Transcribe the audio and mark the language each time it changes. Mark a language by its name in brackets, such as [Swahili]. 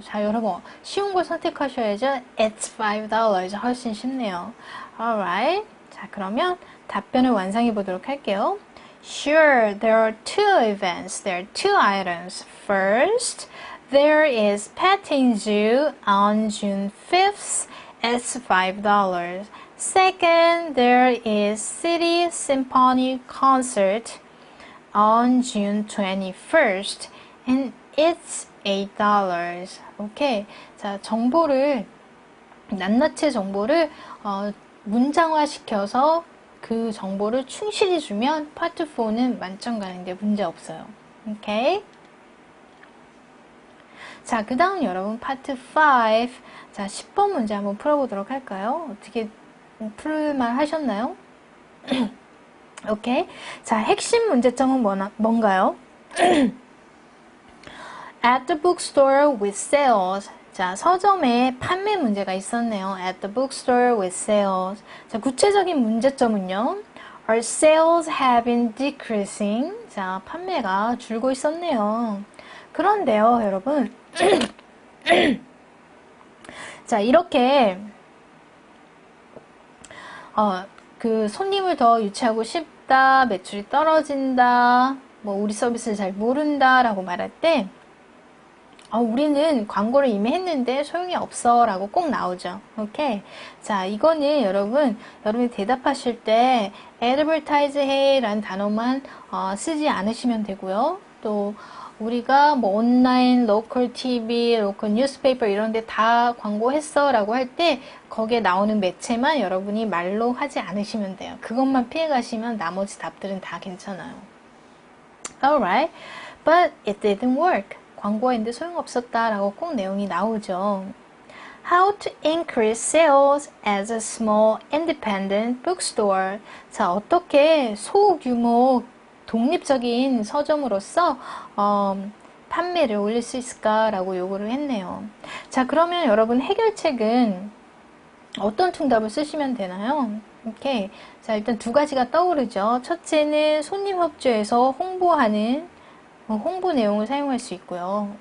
[Korean] 자, 여러분 쉬운 걸 선택하셔야죠. [English] It's $5 [Korean] 훨씬 쉽네요. [English] Alright. [Korean] 자, 그러면 답변을 완성해 보도록 할게요. [English] Sure, there are two events. There are two items. First, there is petting zoo on June 5th. It's $5. Second, there is City Symphony concert on June 21st. And it's $8. 오케이. [Korean] 자, 정보를, 낱낱이 정보를 문장화 시켜서 그 정보를 충실히 주면 파트 4는 만점 가는데 문제 없어요. 오케이? 자, 그 다음 여러분 파트 5. 자, 10번 문제 한번 풀어보도록 할까요? 어떻게 풀만 하셨나요? 오케이. 자, 핵심 문제점은 뭔가요? [English] At the bookstore with sales. [Korean] 자, 서점에 판매 문제가 있었네요. [English] At the bookstore with sales. [Korean] 자, 구체적인 문제점은요. [English] Our sales have been decreasing. [Korean] 자, 판매가 줄고 있었네요. 그런데요, 여러분. 자, 이렇게 그 손님을 더 유치하고 싶다, 매출이 떨어진다, 뭐 우리 서비스를 잘 모른다 라고 말할 때 우리는 광고를 이미 했는데 소용이 없어 라고 꼭 나오죠. 오케이. 자, 이거는 여러분이 대답하실 때 advertise 해 라는 단어만 쓰지 않으시면 되고요. 또 우리가 뭐 온라인, 로컬 TV, 로컬 뉴스페이퍼 이런 데 다 광고했어 라고 할 때 거기에 나오는 매체만 여러분이 말로 하지 않으시면 돼요. 그것만 피해 가시면 나머지 답들은 다 괜찮아요. [English] Alright. But it didn't work. [Korean] 광고했는데 소용없었다 라고 꼭 내용이 나오죠. [English] How to increase sales as a small independent bookstore. [Korean] 자, 어떻게 소규모 독립적인 서점으로서 판매를 올릴 수 있을까라고 요구를 했네요. 자, 그러면 여러분 해결책은 어떤 퉁답을 쓰시면 되나요? 오케이. 자, 일단 두 가지가 떠오르죠. 첫째는 손님 협조해서 홍보하는 홍보 내용을 사용할 수 있고요.